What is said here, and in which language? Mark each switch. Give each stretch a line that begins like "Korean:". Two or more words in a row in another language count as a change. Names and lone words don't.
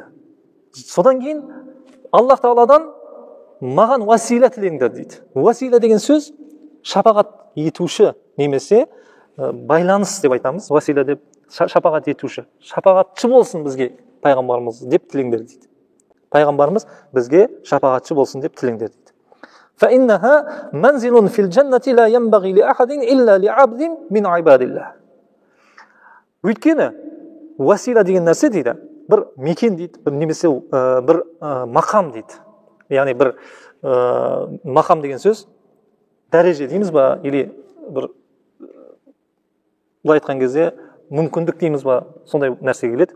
Kazakh: Содан кейін Аллах тағаладан маған васила тілеңдер дейді. Васила деген сөз шапағат етуші немесе байланыс деп айтамыз. Васила деп шапағат етуші. Шапағатшы болсын бізге пайғамбарымыз деп тілеңдер дейді. Пайғамбарымыз бізге шапағатшы болсын деп тілеңдер дейді.
Arabic: فإنها منزل في الجنة لا ينبغي لأحد إلا لعبد من عباد الله.
Kazakh: Өйткені васила деген нәрсе дейді, бір мекен дейді, немесе бір мақам дейді. Яғни бір мақам деген сөз дәреже дейміз ба, или бір былай айтқан кезде мүмкіндік дейміз ба, сондай нәрсе келеді.